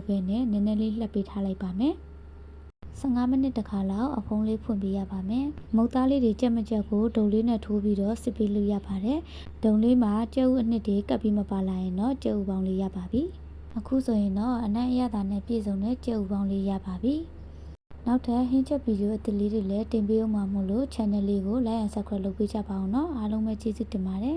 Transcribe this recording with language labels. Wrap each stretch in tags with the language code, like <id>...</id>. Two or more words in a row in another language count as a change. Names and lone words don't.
<my>ဘဲနဲ့နည်းနည်းလေးလှပ်ပေးထားလိုက်ပါမယ်15မိနစ်တခါလောက်အဖုံးလေးဖွင့်ပေးရပါမယ်။မုတ်သားလေးတွေကြက်မကြက်ကိုဒုံလေးနဲ့ထိုးပြီးတော့စစ်ပေးလို့ရပါတယ်။ဒုံလေးမှာကျဲဥအနှစ်တွေကပ်ပြီးမပါလာရင်တော့ကျဲဥပေါင်းလေးရပါပြီ။အခုဆိုရင်တော့အနံ့အရသာနဲ့ပြည့်စုံတဲ့ကျဲဥပေါင်းလေးရပါပြီ။နောက်ထပ်ဟင်းချက်ဗီဒီယိုအသစ်လေးတွေလည်းတင်ပေးအောင်မှာမို့လို့ channel လေးကို</my> <en>like and subscribe</en> <my>လုပ်ပေးကြပါအောင်နော်။အားလုံးပဲကျေးဇူးတင်ပါတယ်။</my>